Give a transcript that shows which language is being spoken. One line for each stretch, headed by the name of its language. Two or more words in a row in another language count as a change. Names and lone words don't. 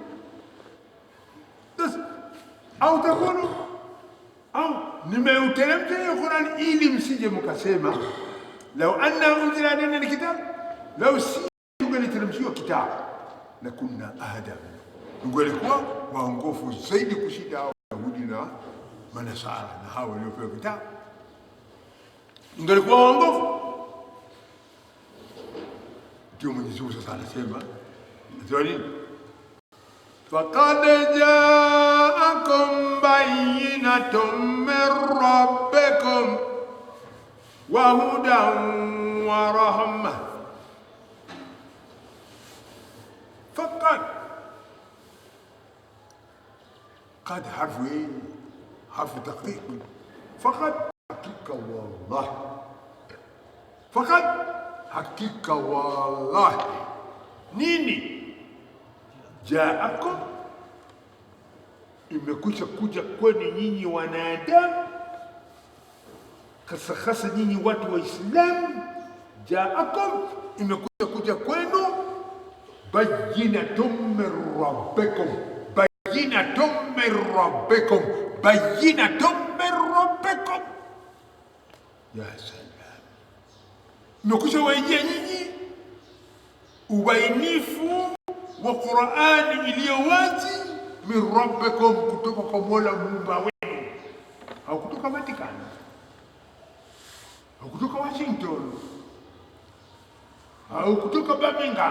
Swahili: Sasa au takunu au nimeuteremsha hiyo Qur'an ili msije mkasema
Arabic: لو أنا أنزل علينا الكتاب,
Swahili: lau si tungeliteremshiwa kitabu na
Arabic: كنا أهدى,
Swahili: tungelikuwa waongofu zaidi kushinda hao Wayahudi na Manasara na hao waliopewa kitabu, tungelikuwa waongofu. Ndio Mwenyezi Mungu sasa anasema nini?
Arabic: فقد جاءكم بينة من ربكم وهدى ورحمة. فقد قد حرف تحقيق. Faqad hakika wallah, faqad hakika wallahi.
Swahili: Nini? Jaakum, imekwisha kuja kwenu nyinyi wanadamu, hasa nyinyi watu wa Islamu. Jaakum, imekwisha kuja kwenu
Arabic: بينة من ربكم بينة من ربكم بينة من ربكم,
Swahili: bayyinatun min rabbikum.
Arabic: يا سلام,
Swahili: imekwisha wajia nyinyi ubainifu wa Qur'ani iliyo wazi,
Arabic: من ربكم,
Swahili: kutoka kwa Mola Muumba wenu. Haukutoka Vatican, haukutoka Washington, haukutoka Birmingham.